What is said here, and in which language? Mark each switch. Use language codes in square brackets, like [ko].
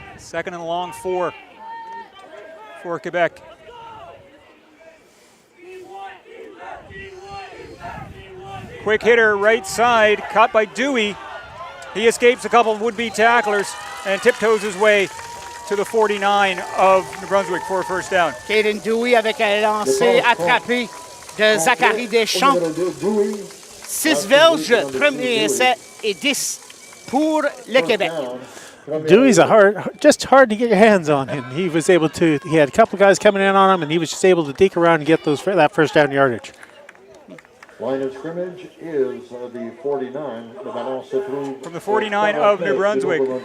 [en] 2nd and long 4 for Quebec. Quick hitter right side, caught by Dewey. He escapes a couple of would-be tacklers and tiptoes his way to the 49 of New Brunswick for a 1st down. [fr] Caden Dewey avec un lancer attrapé de Zachary Deschamps. 6 verges, premier essai et 10 pour le Québec. [en] Dewey's just hard to get your hands on him. He was able to, he had a couple guys coming in on him, and he was just able to deke around and get that 1st down yardage. Line of scrimmage is the 49. From the 49 of New Brunswick.